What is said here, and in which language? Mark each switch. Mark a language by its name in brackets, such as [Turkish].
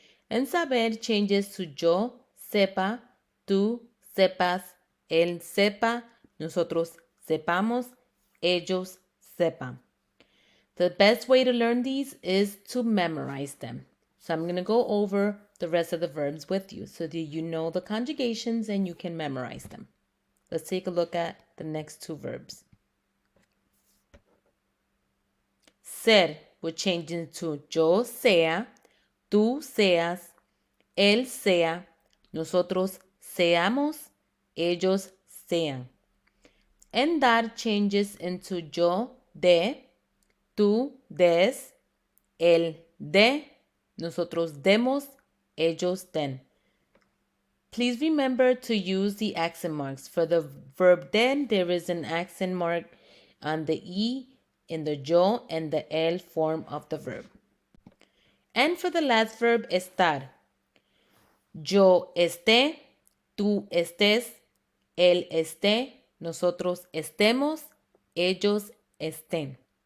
[English] And saber changes to [Spanish] yo sepa, tú sepas, él sepa, nosotros sepamos, ellos sepan. [English] The best way to learn these is to memorize them. So I'm going to go over the rest of the verbs with you so that you know the conjugations and you can memorize them. Let's take a look at the next 2 verbs. Ser would change into [Spanish] yo sea, tú seas, él sea, nosotros seamos, ellos sean. [English] And dar changes into [Spanish] yo de, tú des, él de, nosotros demos, ellos den. [English] Please remember to use the accent marks. For the verb den, there is an accent mark on the E in the yo and the el form of the verb. And for the last verb, estar. [Spanish] Yo esté, tú estés, él esté, nosotros estemos, ellos estén.